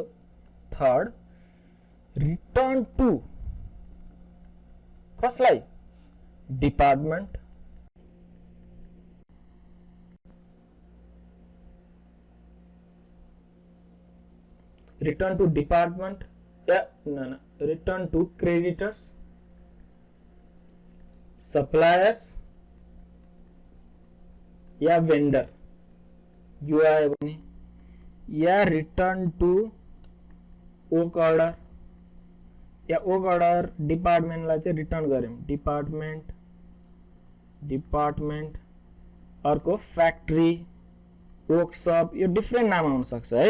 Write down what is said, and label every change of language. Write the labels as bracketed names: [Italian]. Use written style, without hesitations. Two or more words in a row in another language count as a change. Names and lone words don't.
[English] third, return to कसलाई, डिपार्टमेन्ट। return to department या return to creditors, सप्लायर्स या वेंडर, [Nepali] यो आयो भने, या [English] return to work order [Nepali] या [English] work order [Nepali] डिपार्टमेन्टलाई चाहिँ रिटर्न गर्यौं, डिपार्टमेन्ट। अर्को [English] factory, workshop, [Nepali] यो डिफ्रेन्ट नाम आउन सक्छ है।